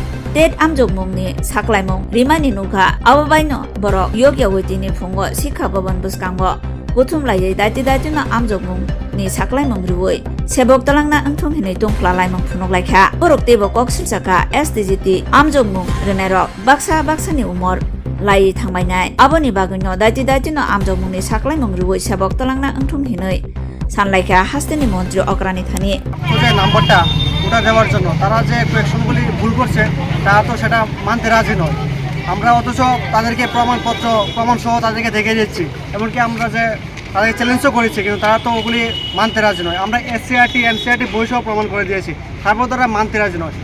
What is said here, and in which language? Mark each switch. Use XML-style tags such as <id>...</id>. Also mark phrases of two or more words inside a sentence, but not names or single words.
<trp>tet amjogmungni saklaimung rimani nuka ababaino borok yogya witini phungo sikha bhavan buskango buthumlai daiti no amjogmungni saklaimung riwoi sebok talangna angthong hinai tongklalaimung phunoklaikha borok tebo kok silsaka SDGT amjogmung renero baksani umor lai thangbainai aboni bagino daiti no amjogmungni saklaimung riwoi sebok talangna angthong hinai sanlaika hasteni mantri okrani thani</trp> <bn>যে নাম্বারটা ওটা দেওয়ার জন্য তারা যে কোয়েকশনগুলি ভুল করছে তা তো সেটা মানতে রাজি নয়। আমরা অথচ তাদেরকে প্রমাণ সহ তাদেরকে দেখে দিচ্ছি, এমনকি আমরা যে তাদেরকে চ্যালেঞ্জও করেছি, কিন্তু তারা তো ওগুলি মানতে রাজি নয়। আমরা এনসিআরটি বই সহ প্রমাণ করে দিয়েছি, তারপর তারা মানতে রাজি নয়।</bn>